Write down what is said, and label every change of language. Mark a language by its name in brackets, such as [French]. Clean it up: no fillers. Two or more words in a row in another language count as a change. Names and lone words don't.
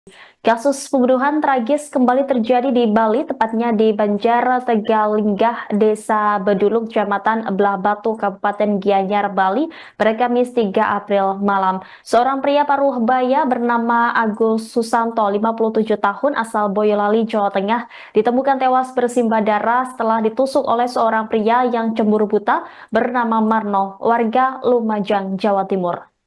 [Indonesian] Kasus pembunuhan tragis kembali terjadi di Bali, tepatnya di Banjar Tegalinggah, Desa Beduluk, Kecamatan Belah Batu, Kabupaten Gianyar, Bali, pada Kamis 3 April malam. Seorang pria paruh baya bernama Agus Susanto, 57 tahun, asal Boyolali, Jawa Tengah, ditemukan tewas bersimbah darah setelah ditusuk oleh seorang pria yang cemburu buta bernama Marno, warga Lumajang, Jawa Timur.